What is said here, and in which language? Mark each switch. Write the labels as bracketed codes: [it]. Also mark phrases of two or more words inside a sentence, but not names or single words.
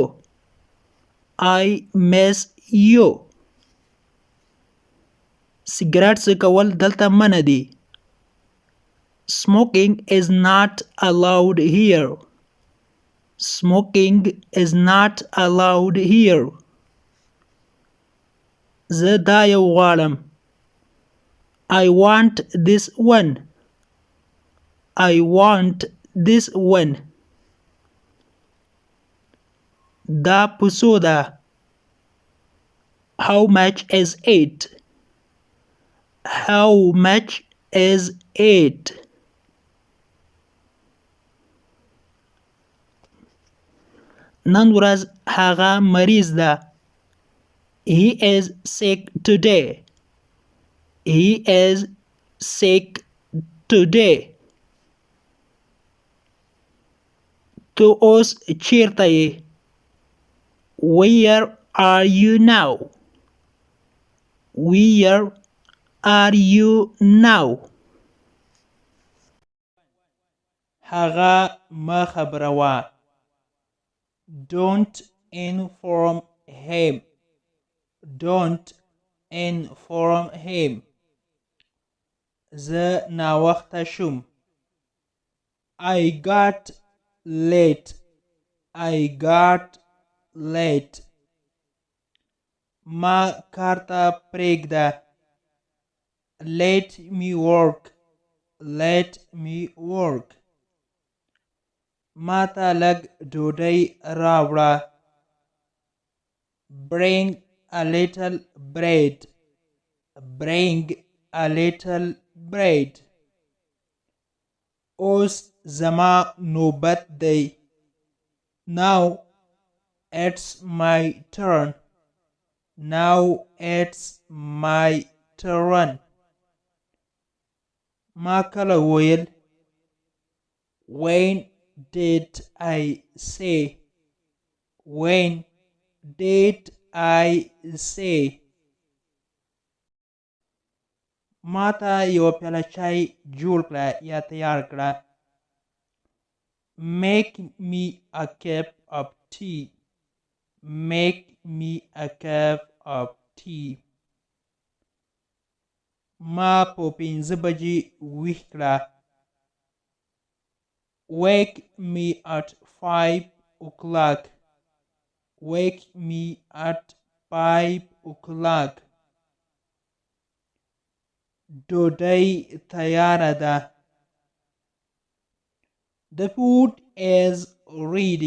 [en] I miss you. [ps] سګرټ څکول دلته منع دي. [en] Smoking is not allowed here. Smoking is not allowed here. [ps] زه دا یو غواړم. [en] I want this one. I want this one. [ps] دا په څو ده؟ [en] How much is it? How much is it? [ps] نن ورځ هغه مریض ده. [en] He is sick today. He is sick today. [ps] تو اوس چیرته یې؟ [en] Where are you now? Where are you now? [ps] هغه مه خبروه. [en] Don't inform him. Don't inform him. [ps] زه ناوخته شوم. [en] I got late. I got late. [ps] ما کار ته پرېږده. [en] Let me work. Let me work. [ps] ما ته لږ ډوډۍ راوړه. [en] Bring a little bread. Bring a little bread. [ps] اوس زما نوبت دی. [en] Now it's my turn. Now it's my turn. [ps] ما کله وویل؟ [en] When did I say? When did I say? [ps] ما ته یو پیاله چای جوړ کړه یا تیار کړه. [en] Make me a cup of tea. Make me a cup of tea. [ps] ما په 5 بجې ویښ کړه. [en] Wake me at 5 o'clock. Wake me at 5 o'clock. [ps] ډوډۍ تیاره ده. [en] The food is ready.